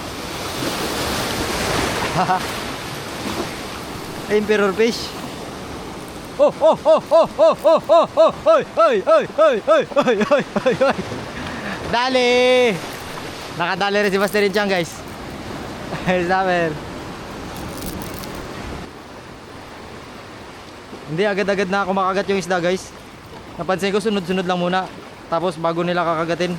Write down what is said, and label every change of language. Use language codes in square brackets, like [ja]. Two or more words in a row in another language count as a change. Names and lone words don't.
[en] Haha. Emperor fish. Oh oh oh oh oh oh oh oh hoy hoy hoy hoy hoy hoy hoy hoy hoy. [tl] Dali. Nakadali rin si Master Inchang guys. Saber. Hindi agad-agad na ako makagat yung isda guys. Napansin ko sunod-sunod lang muna. Tapos bago nila kakagatin.